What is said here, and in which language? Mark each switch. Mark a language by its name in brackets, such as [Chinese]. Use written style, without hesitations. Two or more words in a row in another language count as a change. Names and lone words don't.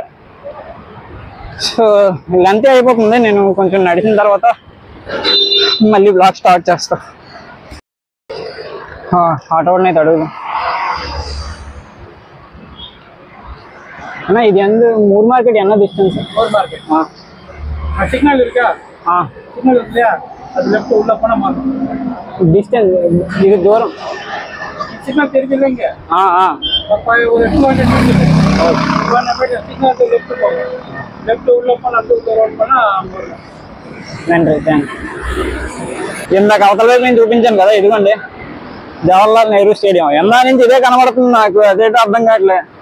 [Telugu] సో లెంత్ అయిపోతుంది. నేను కొంచెం నడిచిన తర్వాత మళ్ళీ బ్లాగ్ స్టార్ట్ చేస్తా. ఆటోని అయితే అడుగుదాం అన్నా. [Tamil] இது எந்த மூர் மார்க்கெட் என்ன டிஸ்டன்ஸ்? மூர் மார்க்கெட் சிக்னல் இருக்கா? சிக்னல் இல்லையா? அது லெஃப்ட் உள்ள போனா மாறும் [Telugu] డిస్టెన్స్. ఇది దూరం. [Tamil] சிக்னல் தெரியல இங்க. ஒரு 200 மீட்டர். சிக்னல் லெஃப்ட் போகும். லெஃப்ட் உள்ள போனா ரோட் போனா [Telugu] ఇందాక అవతల వైపు నేను చూపించాను కదా, ఇదిగోండి జవహర్లాల్ నెహ్రూ స్టేడియం. ఎందా నుంచి ఇదే కనబడుతుంది నాకు, అదేటో అర్థం కావట్లే.